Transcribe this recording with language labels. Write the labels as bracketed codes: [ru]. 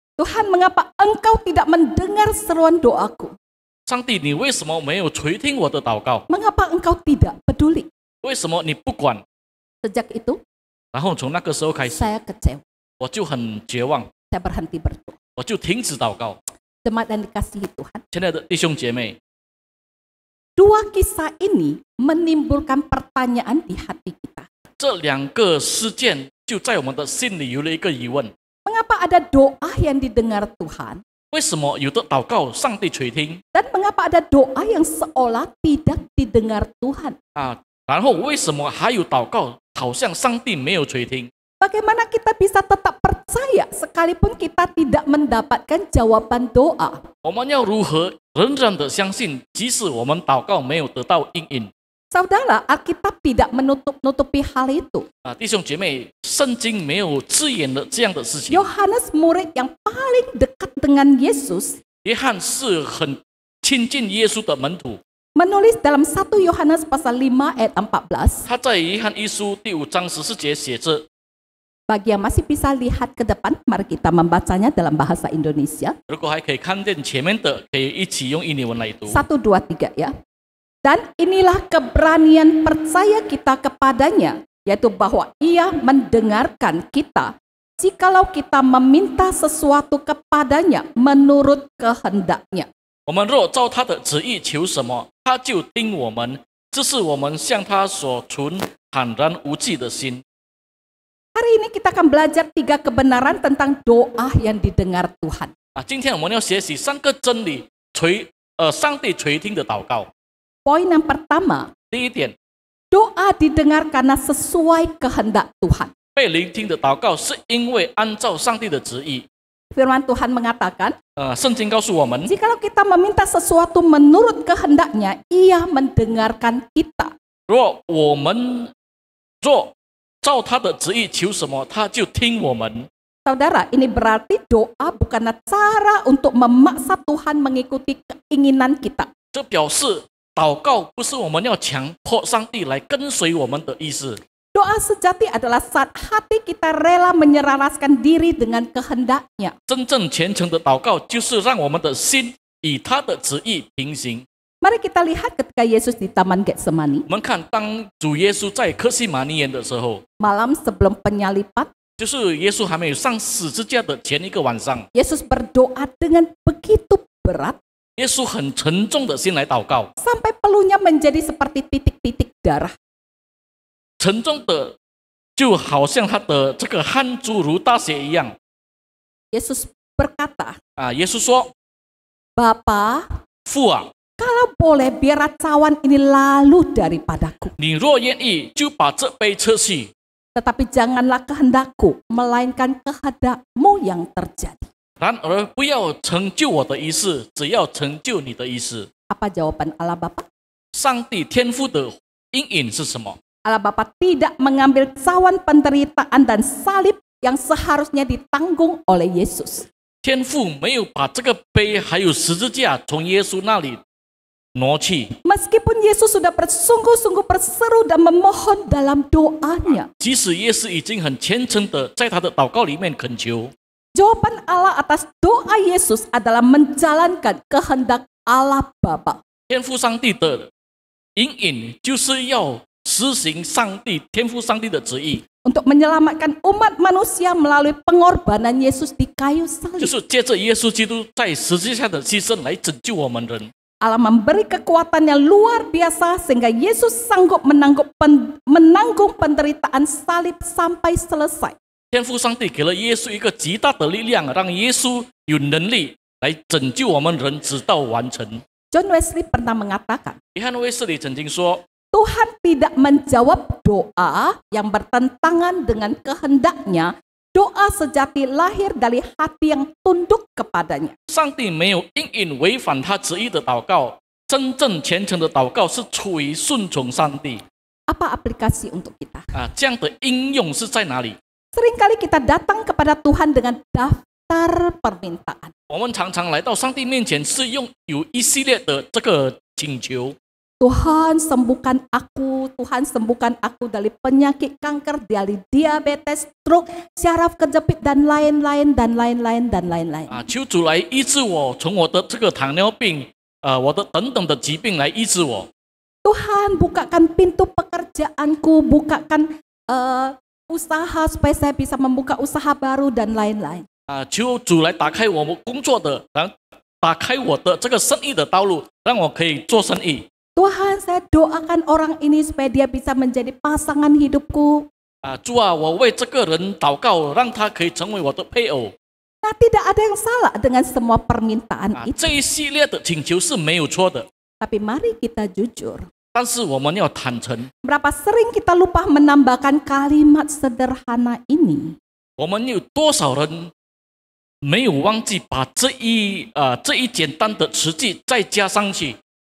[id] Tuhan, mengapa engkau tidak mendengar seruan doaku? [zh] 上帝，你为什么没有垂听我的祷告？ [id] Mengapa engkau tidak peduli? [zh] 为什么你不管？ [id] Sejak itu, [zh] 然后从那个时候开始， [id] saya kecewa. [zh] 我就很绝望， [id] Saya berhenti berdoa. [zh] 我就停止祷告。 [id] Jemaat yang dikasihi Tuhan, [zh] 亲爱的弟兄姐妹， [id] dua kisah ini menimbulkan pertanyaan di hati kita. [zh] 这两个事件就在我们的心里有了一个疑问： [id] Mengapa ada doa yang didengar Tuhan? [zh] 为什么有的祷告上帝垂听 [id] Dan mengapa ada doa yang seolah tidak didengar Tuhan? 啊？ [zh] 然后为什么还有祷告好像上帝没有垂听？ [id] Bagaimana kita bisa tetap percaya sekalipun kita tidak mendapatkan jawaban doa? [zh] 我们要如何仍然的相信，即使我们祷告没有得到应允？ [id] Saudara, Alkitab tidak menutup-nutupi hal itu. [zh] 弟兄姐妹，圣经没有字眼的这样的事情。 [id] Yohanes, murid yang paling dekat dengan Yesus, [zh] 约翰是很亲近耶稣的门徒， [id] menulis dalam 1 Yohanes pasal 5 ayat 14. [zh] 他在约翰一书第5章14节写着。 [id] Bagi yang masih bisa lihat ke depan, mari kita membacanya dalam bahasa Indonesia. [zh] 如果还可以看见前面的，可以一起用印尼文来读。 [id] 1, 2, 3 ya. Dan inilah keberanian percaya kita kepadanya, yaitu bahwa ia mendengarkan kita jikalau kita meminta sesuatu kepadanya menurut kehendaknya. [zh] 我们若照他的旨意求什么，他就听我们。这是我们向他所存坦然无忌的心。 [id] Hari ini kita akan belajar 3 kebenaran tentang doa yang didengar Tuhan. [zh] 今天我们要学习3个真理，上帝垂听的祷告。 [id] Poin yang pertama, [zh] 第一点， [id] doa didengar karena sesuai kehendak Tuhan. [zh] 被聆听的祷告是因为按照上帝的旨意。 [id] Firman Tuhan mengatakan, [zh] 圣经告诉我们， [id] jikalau kita meminta sesuatu menurut kehendaknya, ia mendengarkan kita. [zh] 若照他的旨意求什么，他就听我们。 [id] Saudara, ini berarti doa bukanlah cara untuk memaksa Tuhan mengikuti keinginan kita. [zh] 这表示祷告不是我们要强迫上帝来跟随我们的意思。 [id] Doa sejati adalah saat hati kita rela menyelaraskan diri dengan kehendaknya. [zh] 真正虔诚的祷告，就是让我们的心与他的旨意平行。 [id] Mari kita lihat ketika Yesus di Taman Getsemani, [zh] 我们看，当主耶稣在客西马尼园的时候， [id] malam sebelum penyalipan, [zh] 就是耶稣还没有上十字架的前一个晚上， [id] Yesus berdoa dengan begitu berat [zh] 耶稣很沉重的心来祷告， [id] sampai peluhnya menjadi seperti titik-titik darah. [zh] 沉重的就好像他的这个汗珠如大血一样。 [id] Yesus berkata, [zh] 耶稣说 [id] Bapa, [zh] 父啊， [id] kalau boleh biar cawan ini lalu daripadaku. [zh] 你若愿意，就把这杯撤去。 [id] Tetapi janganlah kehendakku, melainkan kehendakmu yang terjadi. [zh] 然而不要成就我的意思，只要成就你的意思。 [id] Apa jawaban Allah Bapa? [zh] 上帝天父的应允是什么？ [id] Allah Bapa tidak mengambil cawan penderitaan dan salib yang seharusnya ditanggung oleh Yesus. [zh] 天父没有把这个杯还有十字架从耶稣那里挪去。 [id] Meskipun Yesus sudah bersungguh-sungguh berseru dan memohon dalam doanya, [zh] 即使耶稣已经很虔诚的在他的祷告里面恳求， [id] jawaban Allah atas doa Yesus adalah menjalankan kehendak Allah Bapa. [zh] 天父上帝的应允就是要实行天父上帝的旨意， [id] Untuk menyelamatkan umat manusia melalui pengorbanan Yesus di kayu salib. [zh] 是借着耶稣基督在十字架的牺牲来拯救我们人。 [id] Allah memberi kekuatan yang luar biasa sehingga Yesus sanggup menanggung penderitaan salib sampai selesai. [zh] 天父上帝给了耶稣一个极大的力量，让耶稣有能力来拯救我们人，直到完成。 [id] John Wesley pernah mengatakan, [zh] 约翰卫斯理曾经说， [id] Tuhan tidak menjawab doa yang bertentangan dengan kehendaknya doa sejati lahir dari hati yang tunduk kepadanya. [zh] 上帝没有因因违反他旨意的祷告，真正虔诚的祷告是出于顺从上帝 [id] Apa aplikasi untuk kita? [zh] 啊。这样的应用是在哪里？ [id] Seringkali kita datang kepada Tuhan dengan daftar permintaan. [zh] 我们常常来到上帝面前，是用有一系列的这个请求。 [id] Tuhan sembuhkan aku dari penyakit kanker, dari diabetes, stroke, syaraf kejepit dan lain-lain. [zh] 啊，求主来医治我，从我的这个糖尿病，我的等等的疾病来医治我。 [id] Tuhan bukakan pintu pekerjaanku, bukakan usaha supaya saya bisa membuka usaha baru dan lain-lain. [zh] 啊，求主来打开我们工作的，打开我的这个生意的道路，让我可以做生意。 [id] Tuhan, saya doakan orang ini supaya dia bisa menjadi pasangan hidupku. [zh] 啊，主啊，我为这个人祷告，让他可以成为我的配偶。 [id] Nah, tidak ada yang salah dengan semua permintaan 啊， itu. [zh] 这一系列的请求是没有错的， [id] Tapi mari kita jujur. [zh] 但是我们要坦诚， [id] Berapa sering kita lupa menambahkan kalimat sederhana ini? [zh] 我们有多少人没有忘记把这一简单的词句再加上去？